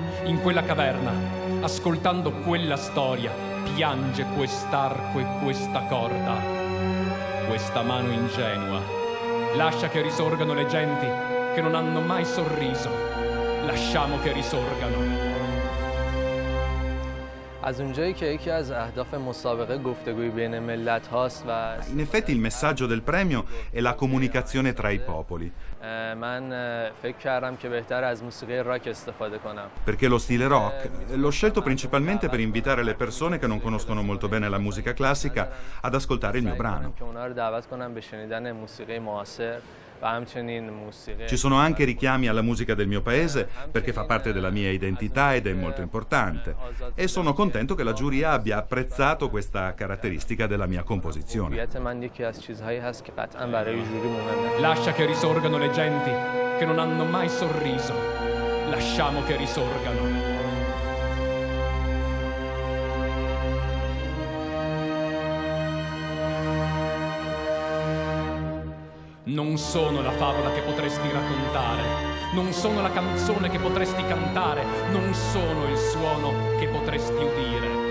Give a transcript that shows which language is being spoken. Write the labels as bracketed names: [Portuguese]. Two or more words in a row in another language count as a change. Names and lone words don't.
[Italian] In quella caverna, ascoltando quella storia, piange quest'arco e questa corda. Questa mano ingenua lascia che risorgano le genti che non hanno mai sorriso. Lasciamo che risorgano. [Persian] از اونجایی که یکی از اهداف مسابقه گفتگوی بین ملت هاست و [Italian] In effetti il messaggio del premio è la comunicazione tra i popoli. [Persian] من فکر کردم که بهتر از موسیقی راک استفاده کنم. [Italian] Perché lo stile rock l'ho scelto principalmente per invitare le persone che non conoscono molto bene la musica classica ad ascoltare il mio brano. [Persian] که اونها رو دعوت کنم به شنیدن موسیقی معاصر و همچنین موسیقی. [Italian] Ci sono anche richiami alla musica del mio paese perché fa parte della mia identità ed è molto importante. E sono contento che la giuria abbia apprezzato questa caratteristica della mia composizione. [Persian] من یکی از چیزهایی هست که قطعا برای جوری مهمه. [Italian] Lascia che risorgano le genti che non hanno mai sorriso. Lasciamo che risorgano. Non sono la favola che potresti raccontare, non sono la canzone che potresti cantare, non sono il suono che potresti udire.